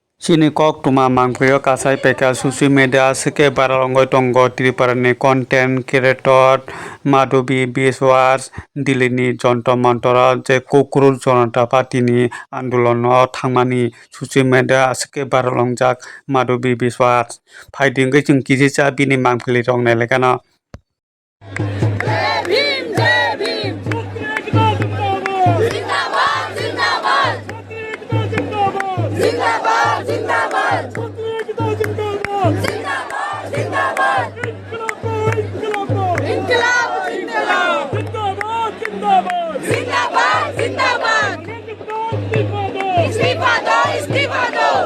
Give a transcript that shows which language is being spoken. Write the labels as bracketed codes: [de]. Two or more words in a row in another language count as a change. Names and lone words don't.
[trp] Sini kok tuma mangpeo kasai peka social media seke baralongoi tongo Triparani content creator Madhubi Biswas Dilini Jonto Montora je Kukurul Jonata Patini Andulono Thangmani social media seke baralongjak Madhubi Biswas Fighting Gaching Kizisa Bini Mangpili Rong Nelekana [hi] जिंदाबाद जिंदाबाद जिंदाबाद जिंदाबाद इंकलाब जिंदाबाद जिंदाबाद जिंदाबाद इस्तीफा दो इस्तीफा दो